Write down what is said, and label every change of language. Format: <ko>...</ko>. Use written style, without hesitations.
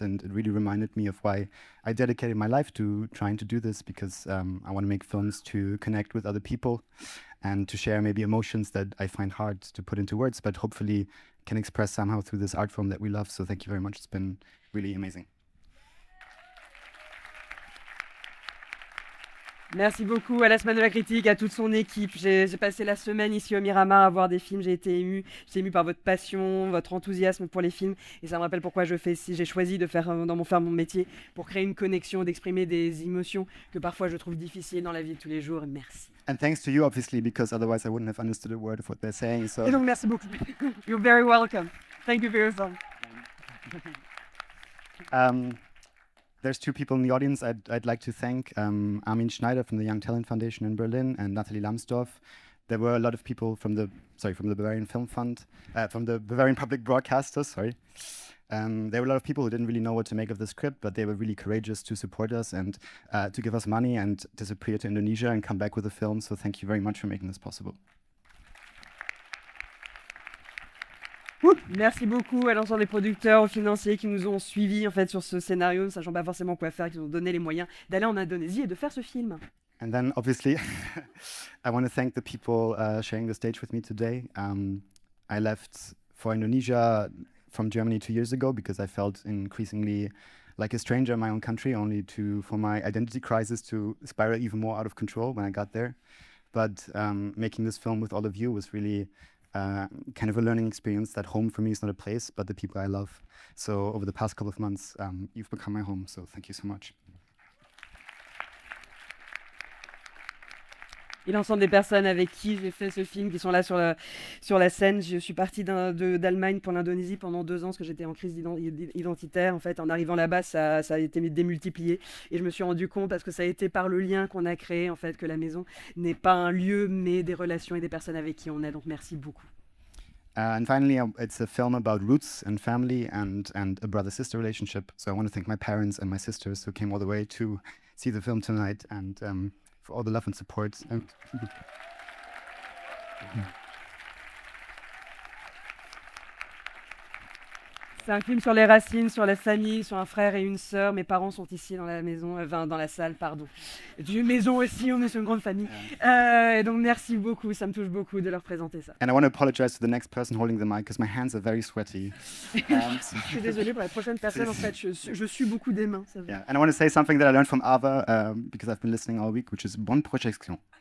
<en>And it really reminded me of why I dedicated my life to trying to do this, because I want to make films to connect with other people and to share maybe emotions that I find hard to put into words, but hopefully can express somehow through this art form that we love. So thank you very much. It's been really amazing.</en> <fr>Merci beaucoup à la Semaine de la Critique, à toute son équipe. J'ai passé la semaine ici au Miramar à voir des films, j'ai été émue par votre passion, votre enthousiasme pour les films, et ça me rappelle pourquoi j'ai choisi de faire mon métier, pour créer une connexion, d'exprimer des émotions que parfois je trouve difficiles dans la vie de tous les jours. Merci.</fr> <en>And thanks to you, obviously, because otherwise I wouldn't have understood a word of what they're saying. So.</en> <fr>Et donc merci beaucoup.</fr> <en>You're very welcome. Thank you for your film. There's 2 people in the audience I'd like to thank. Armin Schneider from the Young Talent Foundation in Berlin and Nathalie Lambsdorff. There were a lot of people from the Bavarian Film Fund, from the Bavarian Public Broadcasters, sorry. There were a lot of people who didn't really know what to make of the script, but they were really courageous to support us and to give us money and disappear to Indonesia and come back with a film. So thank you very much for making this possible.</en> <fr>Merci beaucoup à l'ensemble des producteurs, aux financiers qui nous ont suivis en fait sur ce scénario, ne sachant pas forcément quoi faire, qui nous ont donné les moyens d'aller en Indonésie et de faire ce film.</fr> <en>And then obviously, I want to thank the people sharing the stage with me today. I left for Indonesia from Germany 2 years ago because I felt increasingly like a stranger in my own country, only for my identity crisis to spiral even more out of control when I got there. But making this film with all of you was really kind of a learning experience, that home for me is not a place, but the people I love. So over the past couple of months, you've become my home. So thank you so much.</en> <fr>et l'ensemble des personnes avec qui j'ai fait ce film, qui sont là sur la scène. Je suis partie d'Allemagne pour l'Indonésie pendant 2 ans, parce que j'étais en crise identitaire. En fait, en arrivant là-bas, ça a été démultiplié. Et je me suis rendu compte, parce que ça a été par le lien qu'on a créé, en fait, que la maison n'est pas un lieu, mais des relations et des personnes avec qui on est. Donc merci beaucoup.</fr> <en>And finally, it's a film about roots and family and a brother-sister relationship. So I want to thank my parents and my sisters who came all the way to see the film tonight, and for all the love and support.</en> <fr>C'est un film sur les racines, sur la famille, sur un frère et une sœur. Mes parents sont ici dans la maison, dans la salle, pardon. Une maison aussi, on est sur une grande famille. Et donc merci beaucoup, ça me touche beaucoup de leur présenter ça.</fr> <en>And I want to apologize to the next person holding the mic because my hands are very sweaty.</en> <fr>Je suis désolée pour la prochaine personne, en fait, je suis beaucoup des mains. Ça</fr> <en>Yeah, and I want to say something that I learned from Ava because I've been listening all week, which is</en> <fr>bonne projection.</fr>